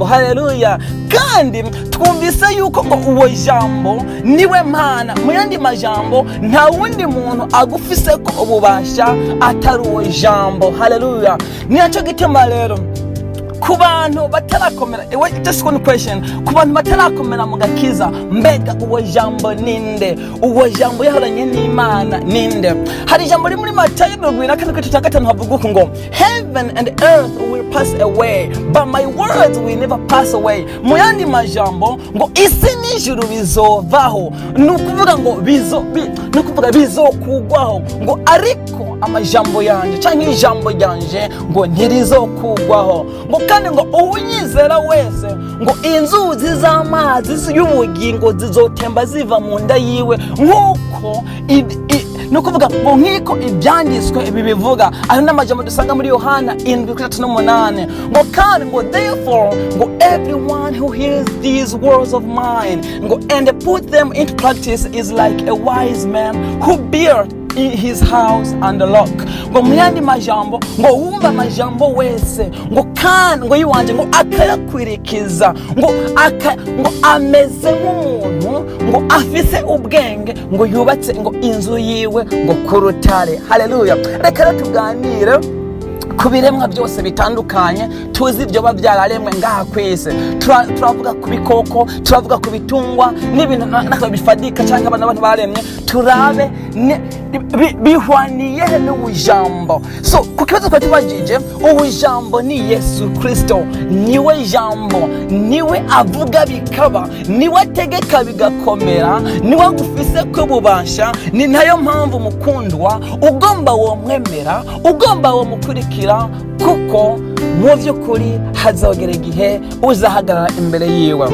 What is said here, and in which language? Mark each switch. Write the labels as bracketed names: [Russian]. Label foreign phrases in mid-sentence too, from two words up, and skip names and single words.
[Rundi] Haleluya. Kandi twumvise yuko ngo uwo jambo niwe Mana. Mu yandi majambo, nta wundi muntu agufise ko ububasha atari uwo jambo. Haleluya. Nico gituma rero ku bantu batarakomera, [English] just one question, [Rundi] ku bantu batarakomera mu gakiza, mbega uwo jambo ninde? Uwo jambo yahoranye n'Imana ninde? Hari jambo muri Matayo 24:5 havuga uko ngo [English] heaven and earth will pass away, but my words will never pass away. [Rundi] Mu yandi majambo ngo isi n'ijuru bizovaho, nukuvuga ngo bizokugwaho, ngo ariko amajambo yanje canke ijambo ryanje ngo ntirizokugwaho. Ngo kandi ngo uwunyizera wese, ngo inzuzi z'amazi y'ubugingo zizotemba ziva mu nda yiwe, nk'uko nukuvuga ngo nk'iko ibyanditswe ibi bivuga. Ayo n'amajambo dusanga muri Yohana 7:8. Ngo kandi ngo [English] therefore ngo everyone who hears these words of mine ngo and put them into practice is like a wise man who built his house on the rock. [Rundi] Ngo muyandi majambo, ngo wumva majambo wese, ngo kandi ngo yiwanje ngo akayakwirikiza, ngo ameze nk'umuntu ngo afise ubwenge, ngo yubatse ngo inzu yiwe ngo ku rutare. Haleluya. Reka tuganire ku biremwa byose bitandukanye, tuzi ibyo babyararemwe ngaha kwese. Turavuga ku bikoko, turavuga ku bitungwa n'ibintu nakaba bifadika cyangwa abantu baremwe, turabe bihwaniye n'ubujambo. So ku kibazo kwa tubajije, ubujambo ni Yesu Kristo. Niwe jambo, niwe avuga bikaba, niwe ategeka bigakomera, niwe gufise ko bubasha. Ni nayo mpamvu mukundwa ugomba wo mwemera, ugomba wo mukurikira, kuko mu by'ukuri hazogera igihe uzahagarara imbere yiwe.